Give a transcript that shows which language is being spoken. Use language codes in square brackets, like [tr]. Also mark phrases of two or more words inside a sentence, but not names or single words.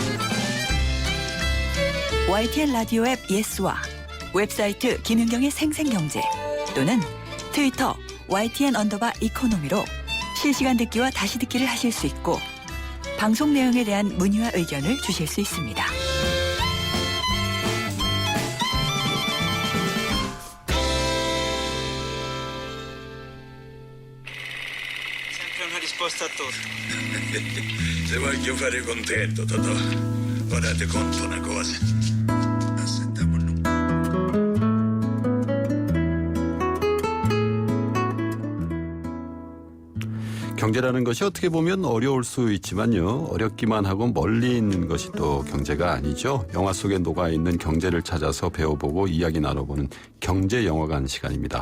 [ko] YTN 라디오 앱 예스와 웹사이트 김윤경의 생생경제 또는 트위터 YTN_이코노미로 실시간 듣기와 다시 듣기를 하실 수 있고 방송 내용에 대한 문의와 의견을 주실 수 있습니다. [it] Se voglio fare contento, Totò. Ora ti conto una cosa. [ko] 경제라는 것이 어떻게 보면 어려울 수 있지만요. 어렵기만 하고 멀리 있는 것이 또 경제가 아니죠. 영화 속에 녹아있는 경제를 찾아서 배워보고 이야기 나눠보는 경제영화관 시간입니다.